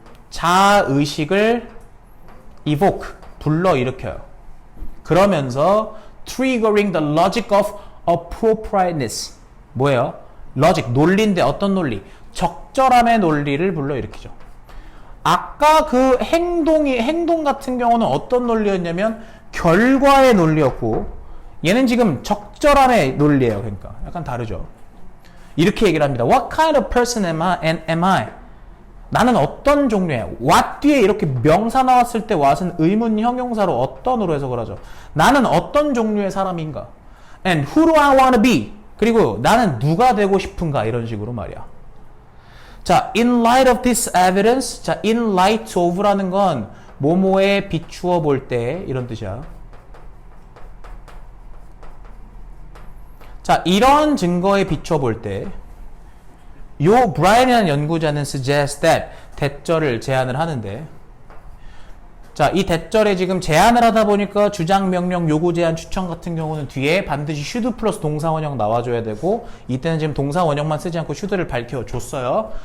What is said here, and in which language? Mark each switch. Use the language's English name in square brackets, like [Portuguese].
[Korean] 자의식을 evoke, 불러일으켜요. 그러면서 [English] triggering the logic of appropriateness. [Korean] 뭐예요? logic, 논리인데 어떤 논리? 적절함의 논리를 불러일으키죠. 아까 그 행동 같은 경우는 어떤 논리였냐면 결과의 논리였고 얘는 지금 적절함의 논리예요. 그러니까 약간 다르죠. 이렇게 얘기를 합니다. [English] What kind of person am I? [Korean] 나는 어떤 종류야? what 뒤에 이렇게 명사 나왔을 때 what은 의문 형용사로 어떤으로 해석을 하죠. 나는 어떤 종류의 사람인가? [English] And who do I want to be? [Korean] 그리고 나는 누가 되고 싶은가? 이런 식으로 말이야. [English] 자, in light of this evidence. [Korean] 자, [English] in light of [Korean] 라는 건 뭐뭐에 비추어 볼 때 이런 뜻이야. 자, 이런 증거에 비추어 볼 때 요 브라이언이라는 연구자는 [English] suggest that [Korean] 대절을 제안을 하는데 자, 이 대절에 지금 제안을 하다 보니까 주장, 명령, 요구, 제안, 추천 같은 경우는 뒤에 반드시 should 플러스 동사 원형 나와줘야 되고 이때는 지금 동사 원형만 쓰지 않고 should를 밝혀줬어요.